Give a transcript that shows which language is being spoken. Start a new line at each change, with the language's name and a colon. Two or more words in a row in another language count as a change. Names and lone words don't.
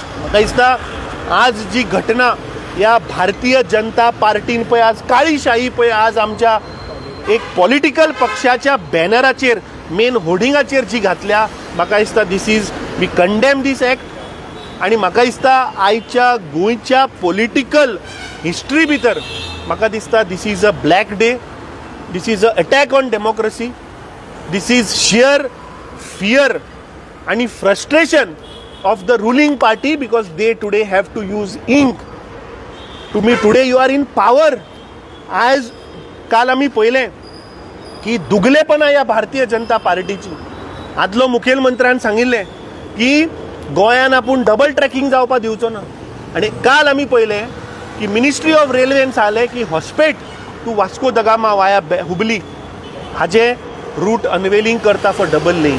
Konkani: म्हाका दिसता आज जी घटना या भारतीय जनता पार्टीन पळय आज काळीशाही पळय आज आमच्या एक पॉलिटिकल पक्षाच्या बॅनराचेर मेन होर्डिंगाचेर जी घातल्या, म्हाका दिसता
English: this is we condemn this act
Konkani: आनी म्हाका दिसता आयच्या गोंयच्या
English: political history
Konkani: भितर म्हाका दिसता
English: this is a black day, this is a attack on democracy, this is sheer fear
Konkani: आणि
English: frustration of the ruling party because they today have to use ink. To me today you are in power.
Konkani: आज काल आम्ही पहिले की दुगलेपणा या भारतीय जनता पार्टीची. आदलो मुखेलमंत्र्यान सांगिल्ले की गोंयान आपूण
English: double tracking
Konkani: जावपा दिवचो ना आणि काल आम्ही पहिले की मिनिस्ट्री ऑफ रेल्वेन सांगले की हॉस्पेट टू वास्को द गामा वाया हुबली हाजे
English: route unveiling
Konkani: करता
English: for double lane.